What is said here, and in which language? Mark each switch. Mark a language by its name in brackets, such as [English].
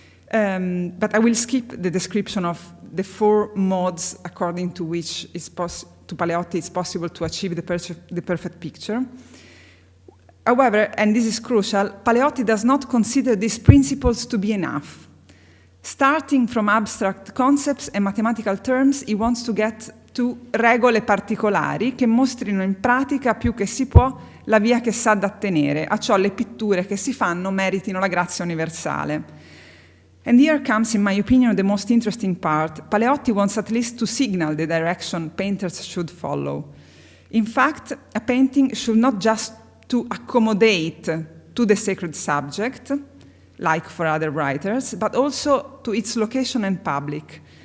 [English] But I will skip the description of the four modes according to which to Paleotti it's possible to achieve the perfect picture. However, and this is crucial, Paleotti does not consider these principles to be enough. Starting from abstract concepts and mathematical terms, he wants to get to [Italian] regole particolari che mostrino in pratica più che si può la via che sa da tenere, a ciò le pitture che si fanno meritino la grazia universale. [English] And here comes, in my opinion, the most interesting part. Paleotti wants at least to signal the direction painters should follow. In fact, a painting should not just to accommodate to the sacred subject, like for other writers, but also to its location and public.